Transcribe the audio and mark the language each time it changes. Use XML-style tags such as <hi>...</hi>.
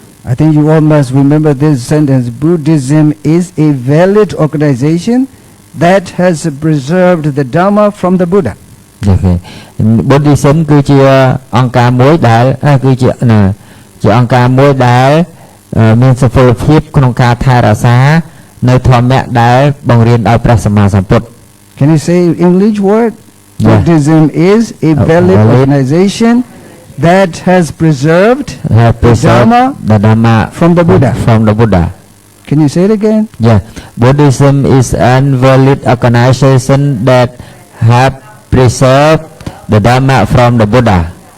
<en>I think you all must remember this sentence. Buddhism is a valid organization that has preserved the Dharma from the Buddha. Okay.</en> <km>Buddhism គឺជាអង្គការមួយដែលគឺជាអង្គការមួយដែលមានសុពលភាពក្នុងការថែរក្សានៅធម្មៈដែលបង្រៀនដោយព្រះសម្មាសម្ពុទ្ធ</km> <en>Can you say English word? Yeah. Buddhism is a valid organization that has preserved the Dharma from the Buddha. From the Buddha. Can you say it again? Yeah. Buddhism is a valid organization that have preserved the Dharma from the Buddha.</en>